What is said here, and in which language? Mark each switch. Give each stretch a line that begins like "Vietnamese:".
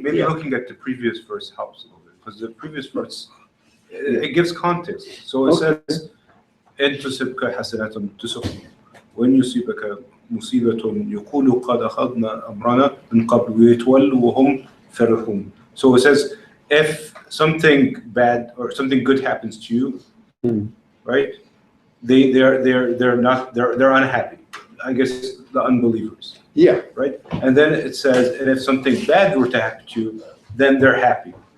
English: maybe looking at the previous verse helps a little bit, because the previous verse it gives context. So it says,
Arabic: "En tusibka hasanatun tusukhum."
English: When you see
Arabic: مصيبة يقولوا قد أخذنا أمرنا من قبل ويتولوا وهم فرحون.
English: So it says, if something bad or something good happens to you, right? They're unhappy. I guess the unbelievers. Yeah. Right. And then it says, and if something bad were to happen to you, then they're happy.